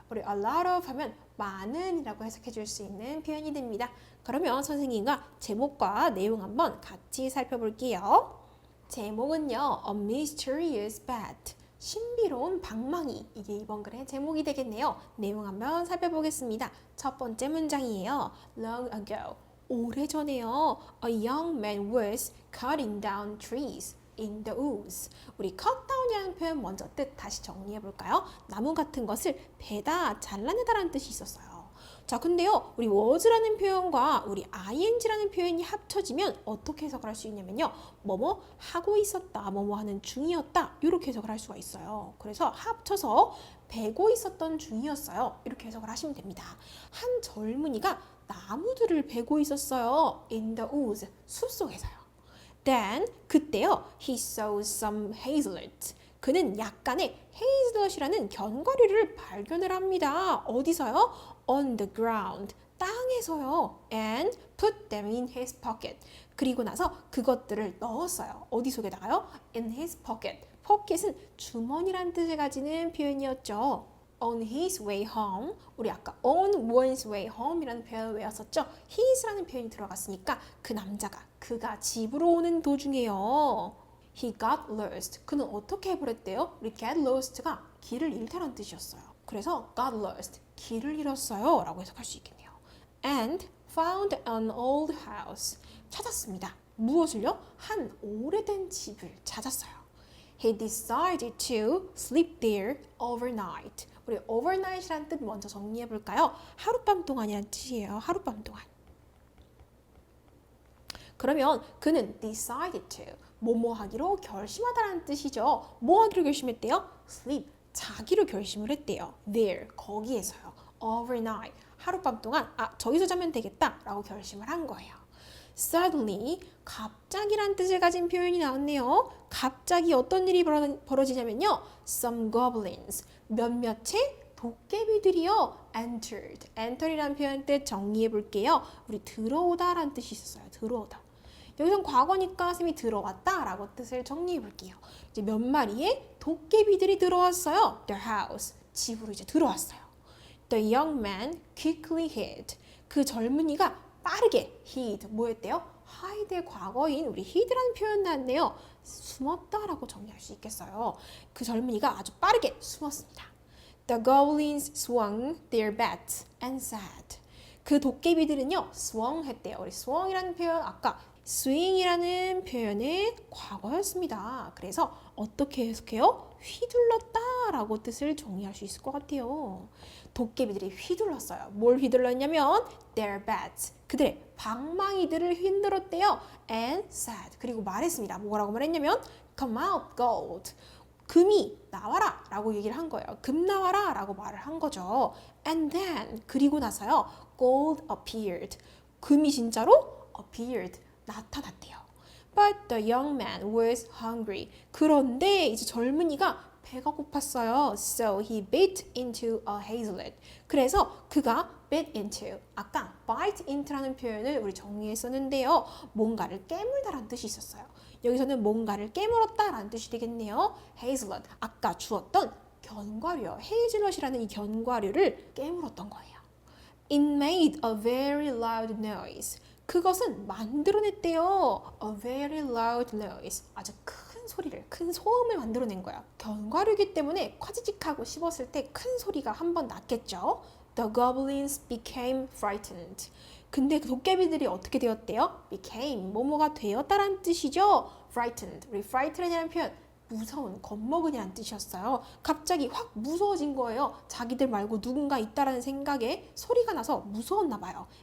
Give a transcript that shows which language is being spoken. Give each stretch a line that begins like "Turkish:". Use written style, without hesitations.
Korean: 우리 a lot of 하면 많은이라고 해석해 줄 수 있는 표현이 됩니다. 그러면 선생님과 제목과 내용 한번 같이 살펴볼게요. 제목은요, A Mysterious Bat, 신비로운 방망이. 이게 이번 글의 제목이 되겠네요. 내용 한번 살펴보겠습니다. 첫 번째 문장이에요.
English: Long ago,
Korean: 오래전에요.
English: A young man was cutting down trees in the woods.
Korean: 우리 cut down이라는 표현 먼저 뜻 다시 정리해 볼까요? 나무 같은 것을 베다, 잘라내다라는 뜻이 있었어요. 자, 근데요, 우리 was라는 표현과 우리 ing라는 표현이 합쳐지면 어떻게 해석을 할 수 있냐면요, 뭐뭐 하고 있었다, 뭐뭐 하는 중이었다 이렇게 해석을 할 수가 있어요. 그래서 합쳐서 베고 있었던 중이었어요. 이렇게 해석을 하시면 됩니다. 한 젊은이가 나무들을 베고 있었어요.
English: in the woods,
Korean: 숲속에서요.
English: Then,
Korean: 그때요,
English: he saw some hazelnuts.
Korean: 그는 약간의 헤이즐넛이라는 견과류를 발견을 합니다. 어디서요?
English: On the ground,
Korean: 땅에서요.
English: And put them in his pocket.
Korean: 그리고 나서 그것들을 넣었어요. 어디 속에다가요?
English: In his pocket.
Korean: pocket은 주머니란 뜻을 가지는 표현이었죠.
English: On his way home,
Korean: 우리 아까 on one's way home이라는 표현을 외웠었죠? his라는 표현이 들어갔으니까 그 남자가, 그가 집으로 오는 도중에요.
English: He got lost.
Korean: 그는 어떻게 해버렸대요? 우리 get lost가 길을 잃다라는 뜻이었어요. 그래서 got lost, 길을 잃었어요 라고 해석할 수 있겠네요.
English: And found an old house.
Korean: 찾았습니다. 무엇을요? 한 오래된 집을 찾았어요.
English: He decided to sleep there overnight.
Korean: 우리 overnight이라는 뜻 먼저 정리해 볼까요? 하룻밤 동안이라는 뜻이에요. 하룻밤 동안. 그러면 그는 decided to 뭐뭐 하기로 결심하다라는 뜻이죠. 뭐 하기로 결심했대요? sleep, 자기로 결심을 했대요. there, 거기에서요. overnight, 하룻밤 동안 저기서 자면 되겠다 라고 결심을 한 거예요. Suddenly, 갑자기란 뜻을 가진 표현이 나왔네요. 갑자기 어떤 일이 벌어지냐면요.
English: Some goblins,
Korean: 몇몇의 도깨비들이요. enter이라는 표현 뜻 정리해 볼게요. 우리 들어오다라는 뜻이 있었어요. 들어오다. 여기선 과거니까 쌤이 들어왔다라고 뜻을 정리해 볼게요. 이제 몇 마리의 도깨비들이 들어왔어요.
English: Their house,
Korean: 집으로 이제 들어왔어요.
English: The young man quickly hid.
Korean: 그 젊은이가 빠르게 hid, 뭐 했대요? hide의 과거인 우리 hid라는 표현 나왔네요. 숨었다라고 정리할 수 있겠어요. 그 젊은이가 아주 빠르게 숨었습니다.
English: The goblins swung their bats and sat.
Korean: 그 도깨비들은요, swung 했대요. 우리 swung이라는 표현 아까 swing이라는 표현의 과거였습니다. 그래서 어떻게 해석해요? 휘둘렀다라고 뜻을 정리할 수 있을 것 같아요. 도깨비들이 휘둘렀어요. 뭘 휘둘렀냐면
English: their bats,
Korean: 그들의 방망이들을 흔들었대요.
English: and said,
Korean: 그리고 말했습니다. 뭐라고 말했냐면
English: come out gold,
Korean: 금이 나와라 라고 얘기를 한 거예요. 금 나와라 라고 말을 한 거죠.
English: And then,
Korean: 그리고 나서요,
English: gold appeared,
Korean: 금이 진짜로 appeared, 나타났대요.
English: But the young man was hungry.
Korean: 그런데 이제 젊은이가 배가 고팠어요.
English: So he bit into a hazelnut.
Korean: 그래서 그가 bit into, 아까 bite into라는 표현을 우리 정리했었는데요. 뭔가를 깨물다라는 뜻이 있었어요. 여기서는 뭔가를 깨물었다라는 뜻이 되겠네요. hazelnut, 아까 주었던 견과류요. 헤이즐넛이라는 이 견과류를 깨물었던 거예요.
English: It made a very loud noise.
Korean: 그것은 만들어냈대요.
English: A very loud noise.
Korean: 아주 큰 소리를, 큰 소음을 만들어낸 거야. 견과류이기 때문에 콰지직하고 씹었을 때 큰 소리가 한번 났겠죠.
English: The goblins became frightened.
Korean: 근데 그 도깨비들이 어떻게 되었대요? became, 뭐뭐가 되었다라는 뜻이죠. frightened. 우리 fright라는 표현, 무서운, 겁먹은이라는 뜻이었어요. 갑자기 확 무서워진 거예요. 자기들 말고 누군가 있다라는 생각에 소리가 나서 무서웠나 봐요.